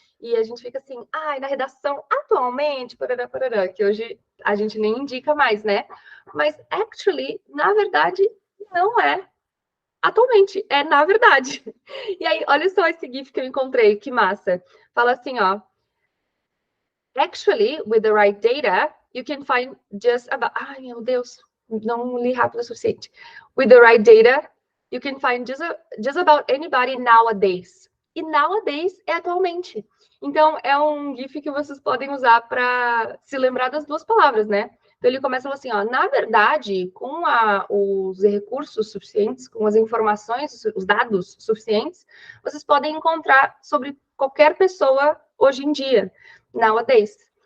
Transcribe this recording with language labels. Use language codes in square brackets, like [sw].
[pt] E a gente fica assim, na redação, atualmente, parará, parará, que hoje a gente nem indica mais, né? Mas actually, na verdade, não é atualmente, é na verdade. E aí, olha só esse GIF que eu encontrei, que massa. Fala assim, ó. [en] Actually, with the right data, you can find just about... [pt] Ai, meu Deus, não li rápido o suficiente. [en] With the right data, you can find just about anybody nowadays. [pt] E nowadays é atualmente. Então, é um GIF que vocês podem usar para se lembrar das duas palavras, né? Então, ele começa falando assim, ó, na verdade, com os recursos suficientes, com as informações, os dados suficientes, vocês podem encontrar sobre qualquer pessoa hoje em dia, nowadays.